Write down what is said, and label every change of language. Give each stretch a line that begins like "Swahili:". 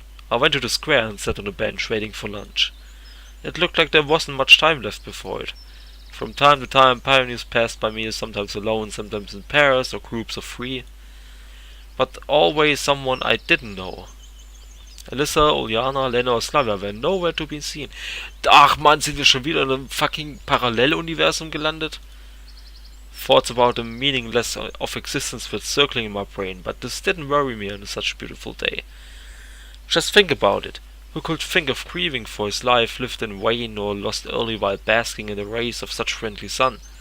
English: I went to the square and sat on a bench waiting for lunch. It looked like there wasn't much time left before it. From time to time pioneers passed by me, sometimes alone, sometimes in pairs or groups of 3. But always someone I didn't know. Alyssa, Uliana, Lena or Slavia were nowhere to be seen.
German: Ach man, sind wir schon wieder in einem fucking Paralleluniversum gelandet?
English: Thoughts about the meaningless of existence were circling in my brain, but this didn't worry me on such a beautiful day. Just think about it. Who could think of grieving for his life lived in vain or lost early while basking in the rays of such friendly sun?